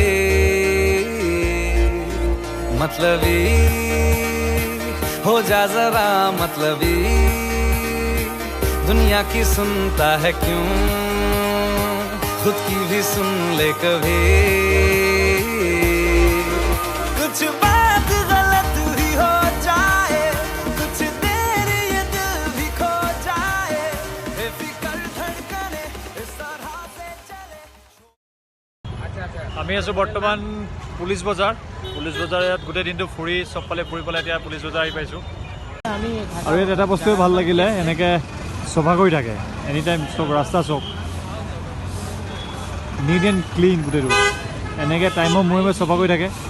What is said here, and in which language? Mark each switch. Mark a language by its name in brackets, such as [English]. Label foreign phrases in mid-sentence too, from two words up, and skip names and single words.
[Hindi] मतलबी हो जा जरा मतलबी, दुनिया की सुनता है क्यों, खुद की भी सुन ले कभी। कुछ बात गलत ही हो जाए, कुछ देर ये दिल भी खो जाए, बेफिक्र धड़कने इस तरह से चले। [Assamese] আমি আছোঁ বৰ্তমান পুলিচ বজাৰ। পুলিচ বজাৰ ইয়াত গোটেই দিনটো ফুৰি চবফালে ফুৰি পেলাই এতিয়া পুলিচ বজাৰ আহি পাইছোঁ। আৰু ইয়াত এটা বস্তুৱে ভাল লাগিলে, এনেকৈ চফা কৰি থাকে [English] any time. [Assamese] চব ৰাস্তা চব [English] neat and clean, [Assamese] গোটেইটো এনেকৈ টাইমৰ মূৰে মূৰে চফা কৰি থাকে।